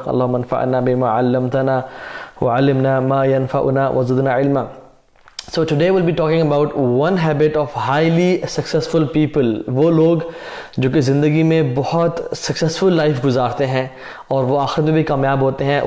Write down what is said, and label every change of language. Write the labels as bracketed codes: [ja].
[ar] اللہم انفعنا بما علمتنا وعلمنا ما ينفعنا وزدنا علما. [en] So today we'll be talking about one habit of highly successful people. [ur] وہ لوگ جو کہ زندگی میں بہت سکسیسفل لائف گزارتے ہیں اور وہ آخرت میں بھی کامیاب ہوتے ہیں.